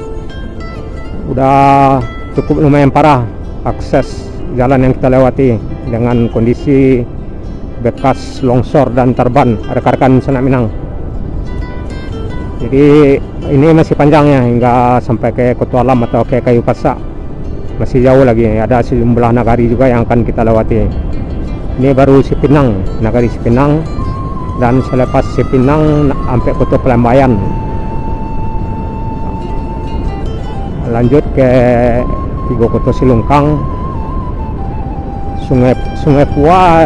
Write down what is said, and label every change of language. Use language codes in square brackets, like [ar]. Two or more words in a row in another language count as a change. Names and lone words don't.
[id] Udah cukup lumayan parah akses jalan yang kita lewati dengan kondisi bekas longsor dan terban rekan-rekan Senak Minang. Jadi ini masih panjangnya hingga sampai ke Kota Alam atau ke Kayu Pasak. Masih jauh lagi, ada sejumlah nagari juga yang akan kita lewati. Ini baru Sipinang, nagari Sipinang. Dan selepas Sipinang sampai Kota Pelembayan, lanjut ke Tigo Kota Silungkang, Sungai Pua.